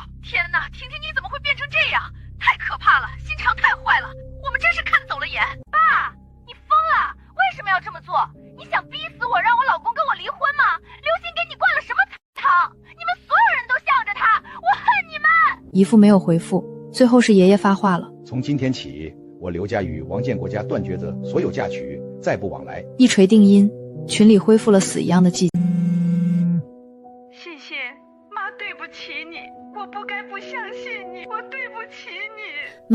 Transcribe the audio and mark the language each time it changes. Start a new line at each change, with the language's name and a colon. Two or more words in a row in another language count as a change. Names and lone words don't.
Chinese: 天哪，婷婷你怎么會變成這樣？太可怕了，心腸太壞了！我們真是看走了眼。爸，你瘋了？為什麼要這麼做？你想逼死我，讓我老公跟我離婚嗎？劉鑫給你灌了什麼湯？你們所有人都向着他，我恨你們！姨父沒有回復，最後是爺爺發話了。從今天起，我劉家與王建國家斷絕的所有嫁娶，再不往來。一錘定音，群裡恢復了死一樣的寂靜。欣欣，媽對不起你，我不該不相信你，我對不起你。